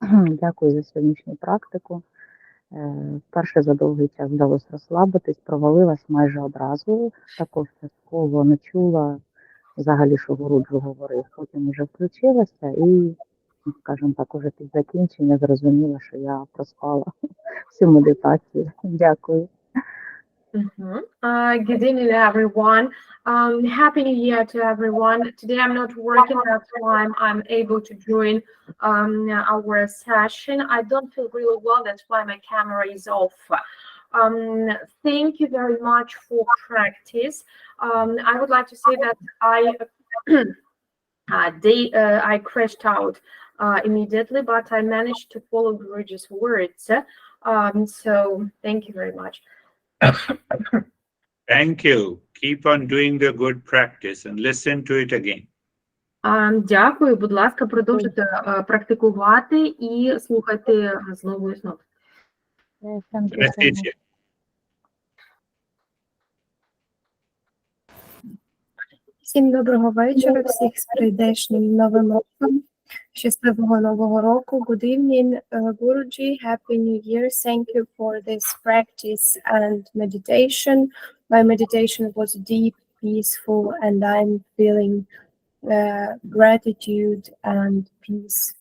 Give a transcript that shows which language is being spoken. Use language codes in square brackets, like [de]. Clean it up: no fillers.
[uk] Дякую за сьогоднішню практику. Вперше за довгий час вдалося розслабитись, провалилась майже одразу, також частково не чула взагалі, що Гуруджу говорив. Потім вже включилася і, скажімо так, уже під закінчення зрозуміла, що я проспала всю медитацію. Дякую. [en] Good evening, everyone. Happy New Year to everyone. Today I'm not working, that's why I'm able to join our session. I don't feel really well, that's why my camera is off. Thank you very much for practice. I would like to say that I crashed out immediately, but I managed to follow Guruji's words. So thank you very much. Thank you. Keep on doing the good practice and listen to it again. [uk] Дякую, будь ласка, продовжуйте практикувати і слухайте знову і знову. [en] Anesthesia. [uk] Всім доброго вечора, всіх з прийдешнім новим роком. Щасливого нового року. [en] Good evening, Guruji. Happy New Year. Thank you for this practice and meditation. My meditation was deep, peaceful, and I'm feeling gratitude and peace.